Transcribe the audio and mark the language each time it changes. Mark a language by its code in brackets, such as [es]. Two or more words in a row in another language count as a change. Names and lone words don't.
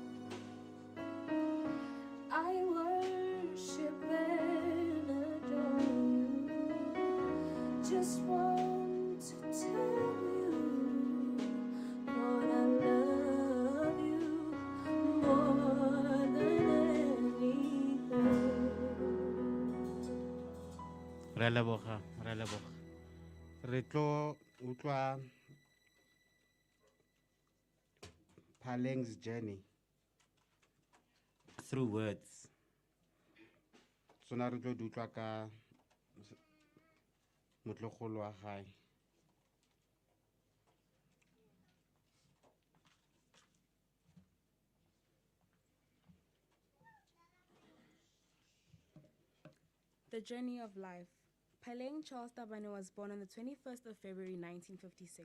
[en] I worship and adore you. Just want to tell you, Lord, I love you more than anything. [nso] Re leboga, re leboga. Re tlo utlwa Phaleng's [en] journey through words. [nso] Sona re tlo di utlwa ka motlogolo wa gae. [en] The Journey of Life. Phaleng Charles Tabane was born on the 21st of February 1956.